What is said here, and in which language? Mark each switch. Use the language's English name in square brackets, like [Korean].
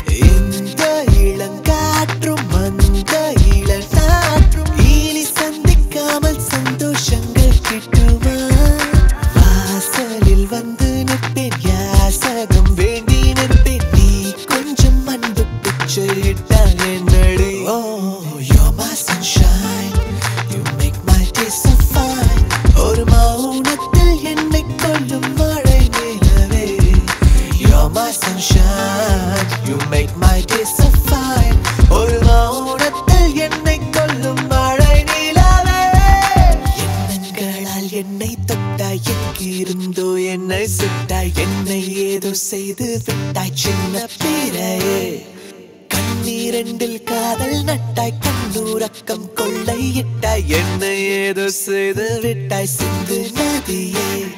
[Tamil] இந்த இளங்காற்றும் அந்த இளநாற்றும் இனி சந்திக்காமல் சந்தோஷங்கள் கிட்டுமா? வாசலில் வந்து நிற்பேன், யாசகம் வேண்டி நிற்பேன், நீ கொஞ்சம் அன்பு பிச்சையிட்டால் என்னடி. [English] Oh, you're my sunshine, you make my day so fine. [Tamil] ஒரு மௌனத்தில் என்னை கொல்லும் மழை நிலவே. [English] You're my sunshine, you make my day so fine. [Tamil] ஒரு மௌனத்தில் என்னை கொல்லும் மழை நிலவே. எண்ணங்களால் என்னை தொட்டாய், எங்கிருந்தோ என்னை சுட்டாய், என்னை ஏதோ செய்து விட்டாய் சின்ன பிறையே. கண்ணீரண்டில் காதல் நட்டாய், கண்ணுறக்கம் கொள்ளையிட்டாய், என்னை ஏதோ செய்து விட்டாய் சிந்து நதியே.